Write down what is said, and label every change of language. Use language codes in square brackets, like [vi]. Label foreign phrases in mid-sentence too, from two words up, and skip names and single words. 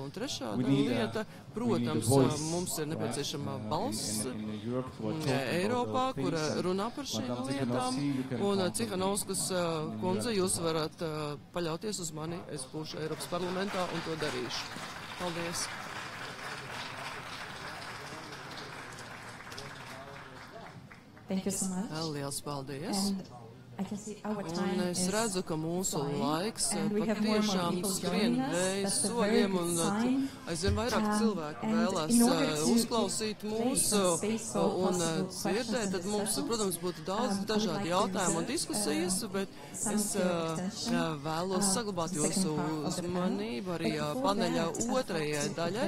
[lv] Un trešā lieta, protams, mums ir nepieciešama balss Eiropā, kur runā par šīm lietām. Un Cihanovskas kundze, jūs varat paļauties uz mani, es būšu Eiropas parlamentā un to darīšu. Paldies! [en] Thank you so much. [lv] Liels paldies! Un Un es redzu, ka mūsu laiks patiešām skrien vējas soļiem un aizvien vairāk cilvēku vēlās uzklausīt mūsu un dzirdēt. Tad mums, protams, būtu daudz dažādi jautājumi un diskusijas, bet es vēlos saglabāt jūsu uzmanību arī paneļa otrajai daļai.